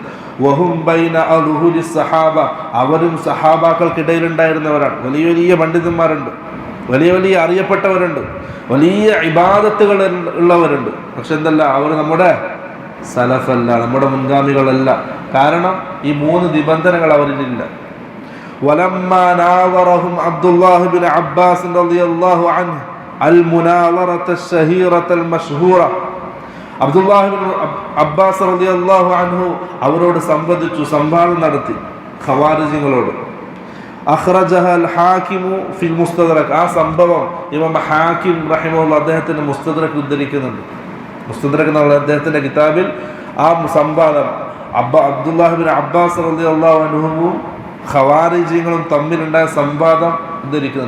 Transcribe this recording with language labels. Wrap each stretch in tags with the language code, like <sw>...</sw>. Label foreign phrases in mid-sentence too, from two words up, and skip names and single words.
<ar>وهم بين أظهر الصحابة,</ar> <ml>അവരും സഹാബാക്കൾക്കിടയിലുണ്ടായിരുന്നവരാണ്. വലിയ വലിയ പണ്ഡിതന്മാരുണ്ട്, വലിയ വലിയ അറിയപ്പെട്ടവരുണ്ട്, വലിയ ഇബാദത്തുകൾ ഉള്ളവരുണ്ട്. പക്ഷെ എന്തല്ല, അവർ നമ്മുടെ സലഫല്ല, നമ്മുടെ മുൻഗാമികളല്ല. കാരണം ഈ 3 നിബന്ധനകൾ അവരിലില്ല.</ml> <ar>ولما ناظرهم عبد الله بن عباس رضي الله عنه المناظرة الشهيرة المشهورة,</ar> <ml>അബ്ദുല്ലാഹി ഇബ്നു അബ്ബാസ്</ml> <ar>رضي الله عنه</ar> <ml>അവരോട് സംവദിച്ചു, സംവാദം നടത്തി ഖവാരിജികളോട്.</ml> <ar>أخرجه الحاكم في المستدرك,</ar> <ml>ആ സംഭവം ഇമാം ഹാകിം റഹിമഹുല്ലാഹ് അദ്ദേഹത്തിന്റെ മുസ്തദ്റക് ഉദ്ധരിക്കുന്നുണ്ട്. മുസ്തദ്റക് എന്നുള്ള അദ്ദേഹത്തിന്റെ കിതാബിൽ ആ സംവാദം അബ്ദുല്ലാഹി ഇബ്നു അബ്ബാസ്</ml> <ar>رضي الله عنه</ar> <ml>ഖവാരിജികളും തമ്മിലുണ്ടായ സംവാദം ഉദ്ധരിക്കുന്നുണ്ട്.</ml>